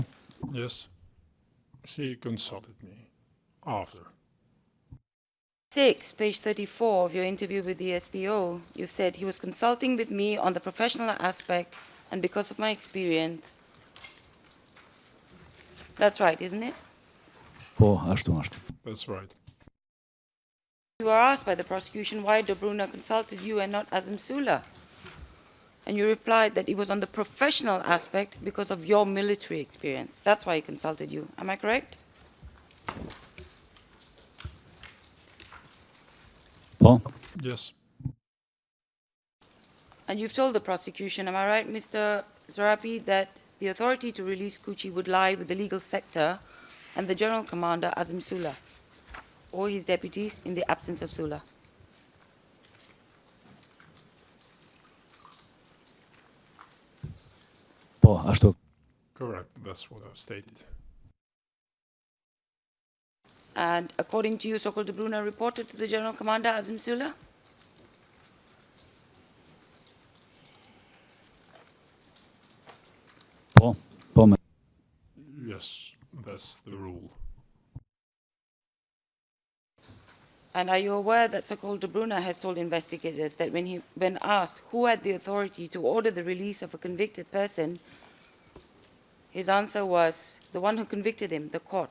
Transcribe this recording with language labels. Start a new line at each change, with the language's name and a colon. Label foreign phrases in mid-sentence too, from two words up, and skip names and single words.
English: Yes. He consulted me after. 6, page 34 of your interview with the SPO, you've said he was consulting with me on the professional aspect and because of my experience. That's right, isn't it?
Albanian: Po, ashtu është.
English: That's right. You were asked by the prosecution why De Bruyne consulted you and not Azim Sula. And you replied that it was on the professional aspect because of your military experience. That's why he consulted you. Am I correct? Po? Yes. And you've told the prosecution, am I right, Mr. Zarapi, that the authority to release Kuchi would lie with the legal sector and the General Commander, Azim Sula, or his deputies in the absence of Sula?
Albanian: Po, ashtu.
English: Correct. That's what I've stated. And according to you, Sokol De Bruyne reported to the General Commander, Azim Sula?
Albanian: Po? Po me.
English: Yes, that's the rule. And are you aware that so-called De Bruyne has told investigators that when asked who had the authority to order the release of a convicted person, his answer was the one who convicted him, the court.